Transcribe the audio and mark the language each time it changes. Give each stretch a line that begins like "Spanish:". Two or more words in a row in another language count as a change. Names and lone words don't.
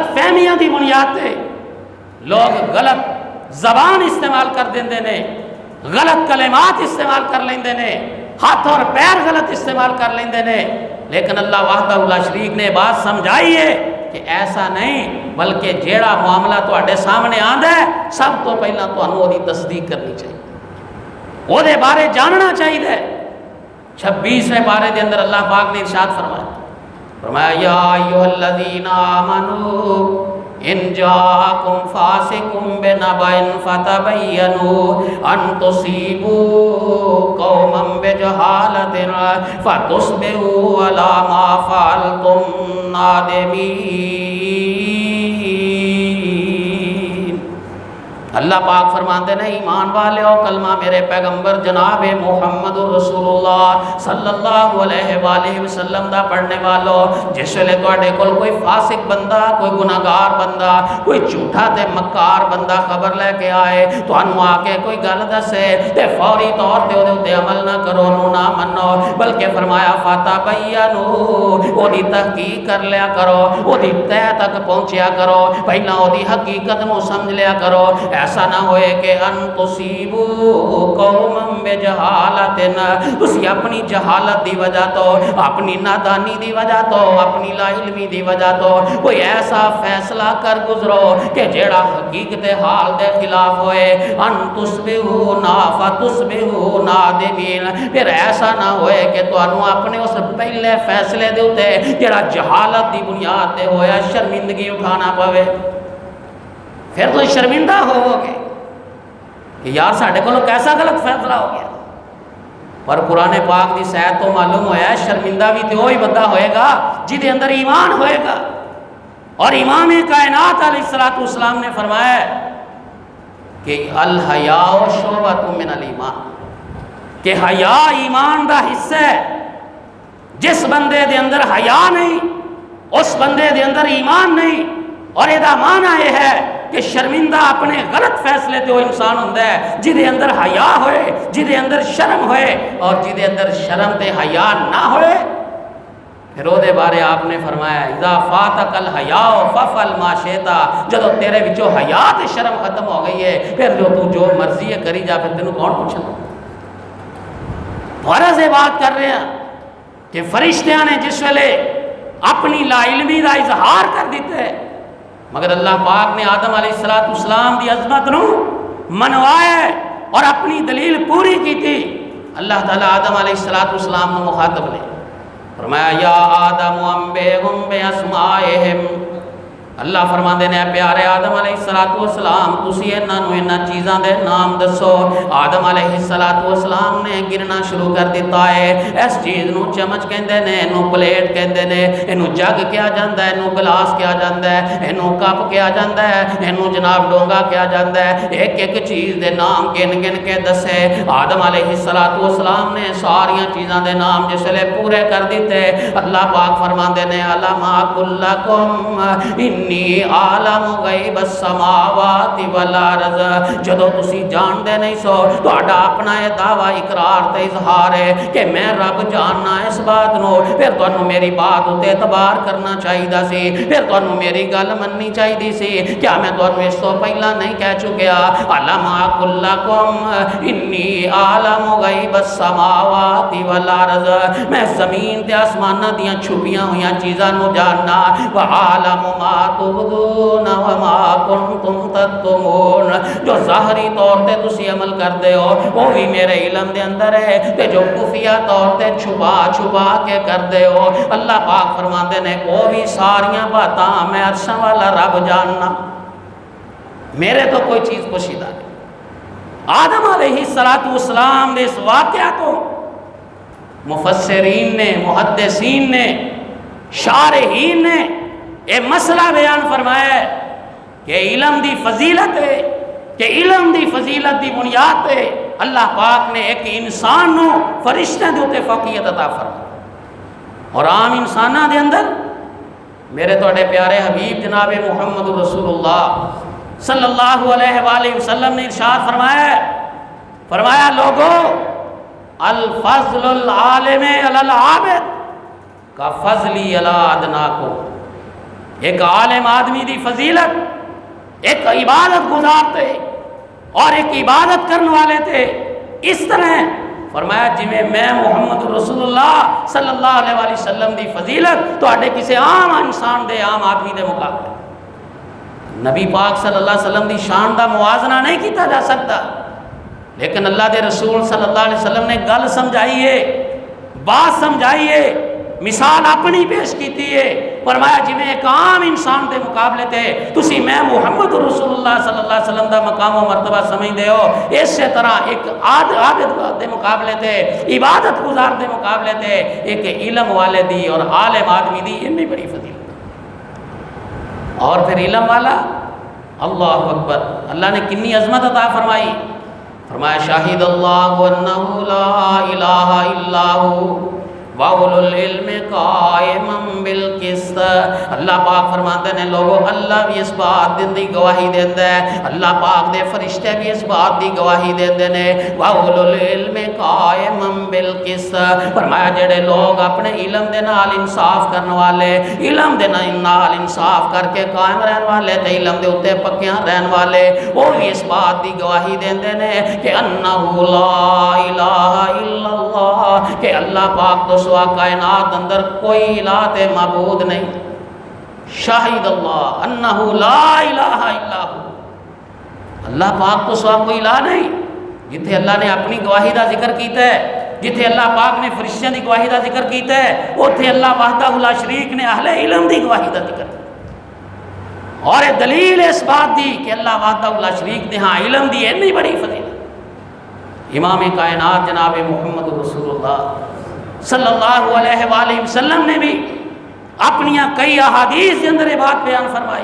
Punjabi: فہمیاں دی بنیاد تے لوگ غلط زبان استعمال کر دیندے نے، غلط کلمات استعمال کر لیندے نے، ہاتھ اور پیر غلط استعمال کر لیندے نے، لیکن اللہ وحدہ لا شریک نے بات سمجھائی ہے کہ ایسا نہیں، بلکہ جیڑا معاملہ تواڈے سامنے آندا ہے سب تو پہلا تانوں دی تصدیق کرنی چاہیے، وہ دے بارے جاننا چاہیے۔ 26ویں پارے دے اندر اللہ پاک نے ارشاد فرمایا
Arabic: یا ایھا الذین آمنوا ان جاءکم فاسق بنبأ فتبینوا ان تصیبوا قوما بجہالۃ فتصبحوا علی ما فعلتم نادمین۔
Punjabi: اللہ پاک فرماتے ہیں ایمان والےو، کلمہ میرے پیغمبر جناب محمد رسول اللہ صلی اللہ علیہ وآلہ وسلم دا پڑھنے والو، جس ویلے تواڈے کول کوئی فاسق بندہ، کوئی گناہگار بندہ، کوئی جھوٹا تے مکار بندہ خبر لے کے آئے، تانوں آ کے کوئی گل دسے تے فوری طور تے اودے تے عمل نہ کرو، انہوں نہ منو، بلکہ فرمایا فتبینوا، اودی تحقیق کر لیا کرو، اودی تہ تک پہنچیا کرو، پہلا اودی حقیقت نو سمجھ لیا کرو۔ ایسا نہ ہوئے کہ
Arabic: ان تصیبوا قوما بجہالۃ،
Punjabi: تسی اپنی جہالت دی وجہ تو، اپنی نادانی دی وجہ تو، اپنی لا علمی دی وجہ تو کوئی ایسا فیصلہ کر گزرو کہ جیڑا حقیقت حال دے خلاف ہوئے، ان
Arabic: تصبحوا نادمین،
Punjabi: پھر ایسا نہ ہوئے کہ تانوں اپنے اس پہلے فیصلے دے اوتے جیڑا جہالت دی بنیاد تے ہویا شرمندگی اٹھانا پوے، پھر تو شرمندہ ہوو گے کہ یار ساڈے کولوں کیسا غلط فیصلہ ہو گیا۔ پر قرآن پاک دی سیاحت تو معلوم ہوا ہے شرمندہ بھی تو وہی بندہ ہوئے گا جہدے اندر ایمان ہوئے گا۔ اور امام کائنات علیہ السلام نے فرمایا کہ
Arabic: الحیاء شعبۃ من الایمان،
Punjabi: کہ حیا ایمان دا حصہ ہے۔ جس بندے دے اندر حیا نہیں اس بندے دے اندر ایمان نہیں، اور یہ معنی یہ ہے کہ شرمندہ اپنے غلط فیصلے تے وہ انسان ہوتا ہے جہدے اندر حیا ہوئے، جہدے اندر شرم ہوئے، اور جہدے اندر شرم تے حیا نہ ہوئے پھر وہ دے بارے آپ نے فرمایا
Arabic: اذا فاتک الحیاء ففعل ما شئت،
Punjabi: جدو تیرے وچوں حیا تے شرم ختم ہو گئی ہے پھر جو مرضی ہے کری جا، پھر تینوں کون پوچھنا۔ غرض یہ بات کر رہے ہیں کہ فرشتیاں نے جس ویلے اپنی لا علمی دا اظہار کر دیتے ہیں، مگر اللہ پاک نے آدم علیہ السلام دی عظمت نو منوایا اور اپنی دلیل پوری کی تھی۔ اللہ تعالیٰ آدم علیہ السلام نو مخاطب نے فرمایا
Arabic: یا آدم انبئہم باسمائہم،
Punjabi: اللہ فرماندے نے پیارے آدم علیہ السلام تسی انہاں چیزاں دے نام دسو۔ آدم علیہ السلام نے گرنا شروع کر دیتا ہے۔ اس چیز نو چمچ کہندے نے، اینو پلیٹ کہندے نے، اینو جگ کیا جاندا ہے، اینو گلاس کیا جاندا ہے، اینو کپ کیا جاندا ہے، اینو جناب ڈونگا کیا جاندا ہے، ایک ایک چیز دے نام گن گن کے دسے۔ آدم علیہ السلام نے ساریاں چیزاں دے نام جس لے پورے کر دیتے۔ اللہ پاک فرماندے نے
Arabic: علم اقل لکم انی عالم غیب السماوات والارض،
Punjabi: جدو تسی جان دے نہیں سو تہاڈا اپنا یہ دعویٰ اقرار تے اظہار ہے کہ میں رب جاننا اس بات نو، پھر تانوں میری بات اتے اعتبار کرنا چاہیے سی، پھر تانوں میری گل مننی چاہیے سی۔ کیا میں تانوں اس تو پہلا نہیں کہہ چکیا
Arabic: علم اقل لکم انی عالم غیب السماوات والارض،
Punjabi: میں زمین تے آسماناں دیاں چھپیاں ہویاں چیزاں نو جاننا،
Arabic: وعالم ما تبدون وما کنتم تکتمون،
Punjabi: جو ظاہری طور تے تسی عمل کردے ہو وہ بھی میرے علم دے اندر ہے، تے جو خفیہ طور تے چھپا چھپا کے کردے ہو اللہ پاک فرماندے نے وہ بھی ساریاں باتاں میں عرشاں والا رب جاننا، میرے تو کوئی چیز پوشیدہ نہیں۔ آدم علیہ السلام نے اس واقعہ کو مفسرین نے، محدثین نے، شارحین نے یہ مسئلہ بیان فرمایا ہے کہ علم دی فضیلت ہے، کہ علم دی فضیلت دی بنیاد ہے اللہ پاک نے ایک انسان نو فرشتے دے اوتے فوقیت عطا فرمائی، اور عام انساناں دے اندر میرے توڑے پیارے حبیب جناب محمد رسول اللہ صلی اللہ علیہ وآلہ وسلم نے ارشاد فرمایا لوگو
Arabic: الفضل العالم علی العابد کا فضلی علی ادناکم،
Punjabi: ایک عالم آدمی دی فضیلت ایک عبادت گزار تھے اور ایک عبادت کرنے والے تھے، اس طرح فرمایا جویں میں محمد رسول اللہ صلی اللہ علیہ وآلہ وسلم دی فضیلت تواڈے کسی عام انسان دے عام آدمی دے مقابلے نبی پاک صلی اللہ علیہ وسلم دی شان دا موازنہ نہیں کیتا جا سکتا، لیکن اللہ دے رسول صلی اللہ علیہ وسلم نے گل سمجھائی ہے، بات سمجھائی ہے، مثال اپنی پیش کیتی ہے، فرمایا جویں ایک عام انسان دے مقابلے تے تسی میں محمد رسول اللہ صلی اللہ علیہ وسلم دا مقام و مرتبہ سمجھدے ہو، اسی طرح ایک عابد دے مقابلے تے، عبادت گزار دے مقابلے تے ایک علم والے دی اور عالم آدمی دی اتنی بڑی فضیلت۔ اور پھر علم والا، اللہ اکبر، اللہ نے کنی عظمت عطا فرمائی، فرمایا
Arabic: شاہد اللہ انہ لا الہ الا ہو وَأُولُو الْعِلْمِ قَائِمًا بِالْقِسْطِ۔
Punjabi: اللہ پاک فرماتے ہیں لوگوں اللہ بھی اس بات دی گواہی دیتا ہے، اللہ پاک دے فرشتے بھی اس بات دی گواہی دیتے ہیں،
Arabic: وَأُولُو الْعِلْمِ قَائِمًا بِالْقِسْطِ۔
Punjabi: فرمایا جڑے لوگ اپنے علم دے نال انصاف کرنے والے، علم دے نال انصاف کر کے قائم رہن والے تے علم دے اوتے پکیاں رہن والے، وہ بھی اس بات دی گواہی دیتے ہیں کہ
Arabic: انہ لا الہ الا اللہ،
Punjabi: کہ اللہ پاک تو سوا کائنات اندر کوئی الہ تے معبود نہیں۔
Arabic: شاہد اللہ انہ لا الہ الا ہو،
Punjabi: اللہ پاک تو سوا کوئی الہ نہیں۔ جتھے اللہ نے اپنی گواہی دا ذکر کیتا ہے، جتھے اللہ پاک نے فرشتیاں دی گواہی دا ذکر کیتا ہے، اوتھے اللہ وحدہ لا شریک نے اہل علم دی گواہی دا ذکر کیتا، اور یہ دلیل اس بات دی کہ اللہ وحدہ لا شریک نے ہاں علم دی اتنی بڑی فضیلت۔
Urdu: امام کائنات جناب محمد رسول اللہ صلی اللہ علیہ وآلہ وسلم نے بھی اپنی کئی احادیث کے اندر یہ بات بیان فرمائی۔